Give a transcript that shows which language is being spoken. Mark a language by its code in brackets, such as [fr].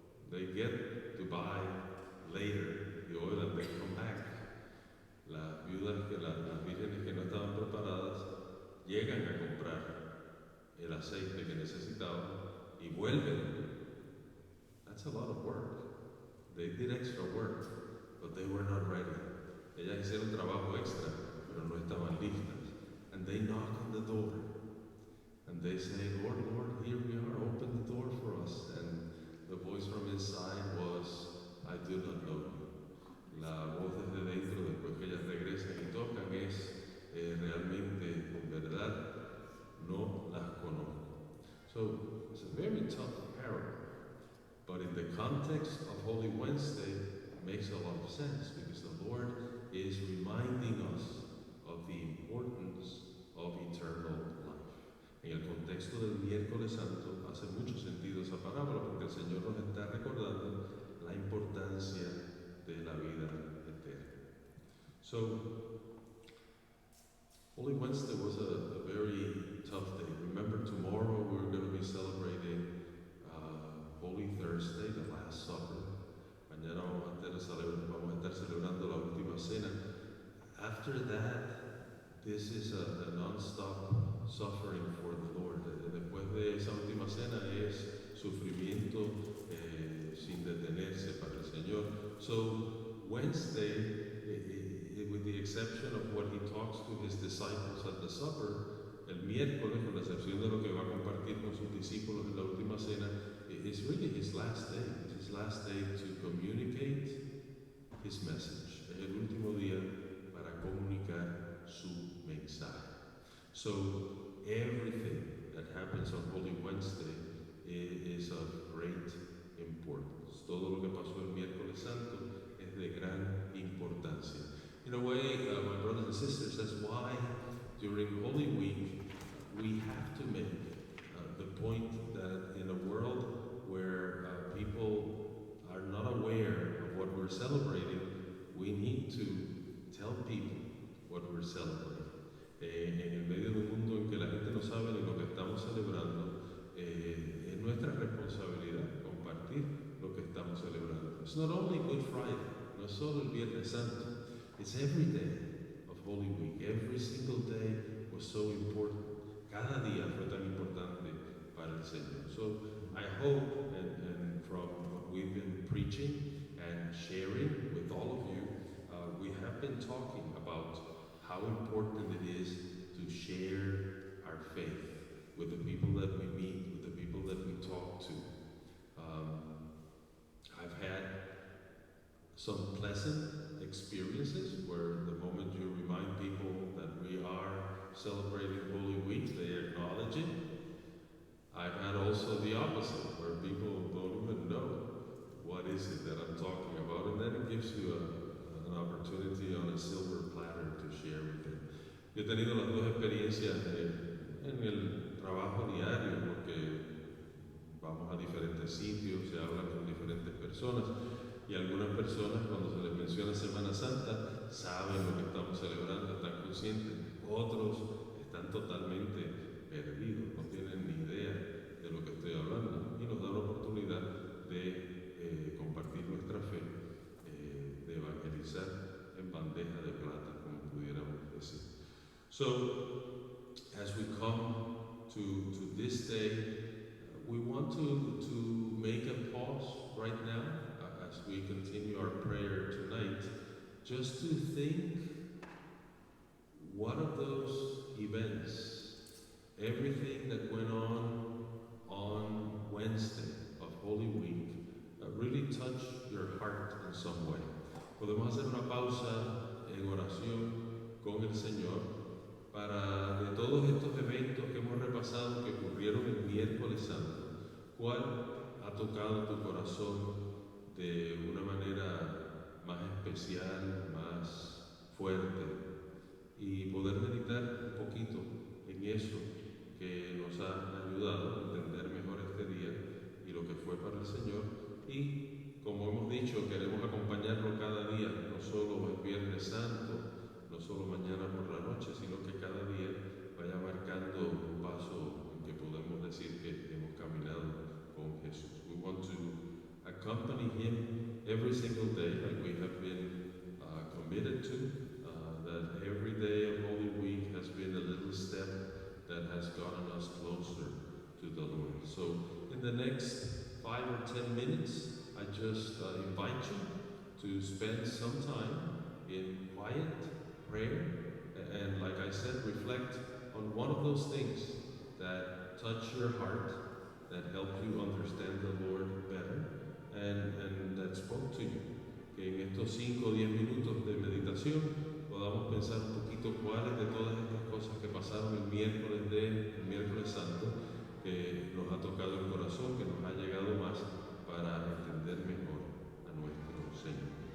[en] They get to buy later the oil and they come back. [es] Las viudas, las vírgenes que no estaban preparadas, llegan a comprar el aceite que necesitaban y vuelven. [en] That's a lot of work. They did extra work, but they were not ready. [es] Ellas hicieron trabajo extra, pero no estaban listas. [en] And they knock on the door. And they say, Lord, Lord, here we are, open the door for us. And the voice from inside was, I do not know you. [es] La voz desde dentro, después que ellas regresan y tocan, es realmente, en verdad, no las conozco. [en] So, it's a very tough parable. But in the context of Holy Wednesday, it makes a lot of sense, because the Lord is reminding us of the importance of eternal life. [es] En el contexto del miércoles santo hace mucho sentido esa parábola, porque el Señor nos está recordando la importancia de la vida eterna. [en] So, Holy Wednesday was a very tough day. Remember, tomorrow we're going to be celebrating Holy Thursday, the Last Supper. [es] Mañana vamos a estar celebrando la última cena. [en] After that, this is a non-stop suffering for the Lord. [es] Después de esa última cena es sufrimiento sin detenerse para el Señor. [en] So Wednesday, with the exception of what he talks to his disciples at the supper, [es] el miércoles, con la excepción de lo que va a compartir con sus discípulos en la última cena, [en] is really his last day. It's his last day to communicate his message. [es] Es el último día para comunicar su mensaje. [en] So everything that happens on Holy Wednesday is of great importance. [es] Todo lo que pasó el miércoles santo es de gran importancia. [en] In a way, my brothers and sisters, that's why during Holy Week we have to make the point that in a world where people are not aware of what we're celebrating, we need to tell people what we're celebrating. [es] En el medio de un mundo en que la gente no sabe ni lo que estamos celebrando, es nuestra responsabilidad compartir lo que estamos celebrando. [en] It's not only Good Friday, [es] no es solo el Viernes Santo, [en] it's every day of Holy Week. Every single day was so important. [es] Cada día fue tan importante para el Señor. [en] So I hope, and from what we've been preaching and sharing with all of you, we have been talking about how important it is to share our faith with the people that we meet, with the people that we talk to. I've had some pleasant experiences where the moment you remind people that we are celebrating Holy Week, they acknowledge it. I've had also the opposite, where people don't even know what is it that I'm talking about, and then it gives you an opportunity on a silver platter to share with them. [es] Yo he tenido las dos experiencias en el trabajo diario, porque vamos a diferentes sitios, se habla con diferentes personas, y algunas personas cuando se les menciona Semana Santa saben lo que estamos celebrando, están conscientes, otros están totalmente perdidos, no tienen ni idea de lo que estoy hablando, y nos da la oportunidad de compartir nuestra fe, de evangelizar en bandeja de plata, como pudiéramos decir. [en] So, as we come to this day, we want to make a pause right now as we continue our prayer tonight, just to think what of those events, everything that went on Wednesday of Holy Week, really touched your heart in some way. [es] Podemos hacer una pausa en oración con el Señor para de todos estos eventos que hemos repasado que ocurrieron el miércoles santo, ¿cuál ha tocado tu corazón de una manera más especial, más fuerte? Y poder meditar un poquito en eso que nos ha ayudado a entender mejor este día y lo que fue para el Señor. Y como hemos dicho, queremos acompañarlo cada día, no solo el Viernes Santo, no solo mañana por la noche, sino que cada día vaya marcando un paso en que podemos decir que hemos caminado con Jesús. [en] We want to accompany Him every single day, like we have been committed to. That every day of Holy Week has been a little step that has gotten us closer to the Lord. So in the next 5 or 10 minutes, I just invite you to spend some time in quiet prayer and, like I said, reflect on one of those things that touch your heart, that help you understand the Lord better, and that spoke to you. [es] Que en estos 5 o 10 minutos de meditación podamos pensar un poquito cuáles de todas estas cosas que pasaron el miércoles santo, que nos ha tocado el corazón, que nos ha llegado más para entender mejor a nuestro Señor.